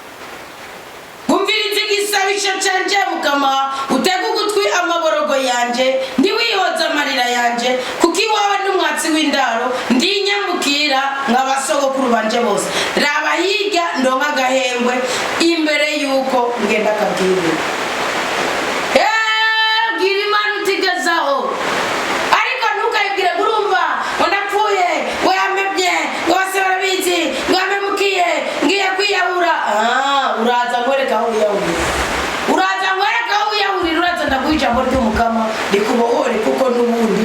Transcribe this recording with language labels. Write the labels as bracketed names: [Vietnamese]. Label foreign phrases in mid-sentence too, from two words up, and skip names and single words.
[Rundi] gumviriza igisabisho canje mukama utega ugutwi amaborogo yanje ndiwihoza amarira yanje kuko iwawe n'umwatsi w'indaro ndinyamukira nk'abasogokuru banje bose raba hirya ndonka agahengwe imbere yuko ngenda akabwirira bwira Imana utigezaho ariko ntukayibwire urumva ngo ndapfuye ngo yamebye ngo bose barabizi ngo yamemukiye ngiye kwiyahura uraza ngwereka aho wiyahurira uraza ndaguha ijambo ry'umukama rikubohore kuko n'ubundi